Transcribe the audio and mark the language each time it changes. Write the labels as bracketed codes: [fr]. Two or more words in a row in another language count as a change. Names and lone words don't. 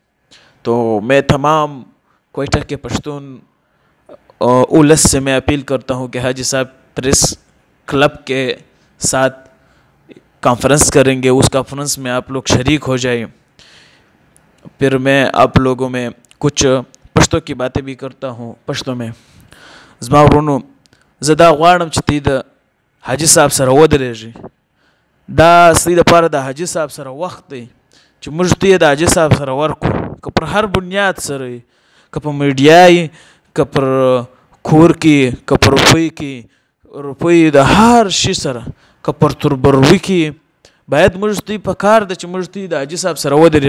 [ur] تو میں تمام کوئٹہ کے پشتون اولس سے میں اپیل کرتا ہوں کہ حاجی صاحب پریس کلب کے ساتھ کانفرنس کریں گے، اس کانفرنس میں آپ لوگ شریک ہو جائیں۔ پھر میں آپ لوگوں میں کچھ پشتو کی باتیں بھی کرتا ہوں پشتو میں۔ [ps] زما ورونو زدا غواړم چې تی د حاجی صاحب سره ودرېږي، دا ستاسو دپاره د حاجی صاحب سره وخت دی چې موږ ته یې د حاجی صاحب سره ورکړو، که پر هر بنیاد سره وي، که په میډیا وي، که پر کور کې، که پر روپۍ د هر شي سره، که پر تربروي کې، باید موږ ته په کار ده چې موږ ته د حاجی صاحب سره